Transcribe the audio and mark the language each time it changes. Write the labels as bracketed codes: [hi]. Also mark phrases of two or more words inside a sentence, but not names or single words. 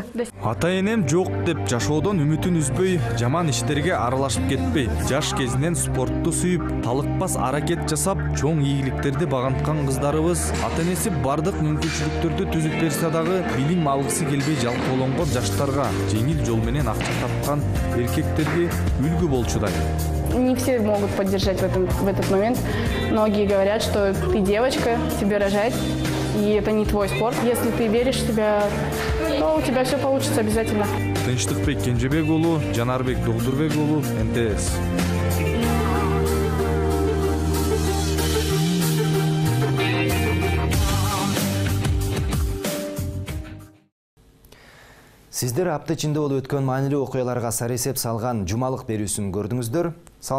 [ky] Ата-энем жок деп жашоодон үмүтүн үзбөй, жаман иштерге аралашып кетпей, жаш кезинен спортту сүйүп, талыкпас аракет жасап, чоң ийгиликтерди баганткан кыздарыбыз ата-энеси бардык мүмкүнчүлүктөрдү түзүп берсе дагы билим алгысы келбей жалкоолонгон жаштарга жеңил жол менен акча тапкан эркектерге үлгү болчудай. [ru] Не все могут поддержать в этот момент. Многие говорят, что ты девочка, тебе рожать, и это не твой спорт. Если ты веришь в себя, то у тебя все получится обязательно. [ky] Тынчтыкбек Кенжебек уулу, Жанарбек Догдурбек уулу, НТС. Сиздер апта ичинде болуп өткөн маанилүү окуяларга сар эсеп салган жумалык берүүсүн көрдүңүздөр.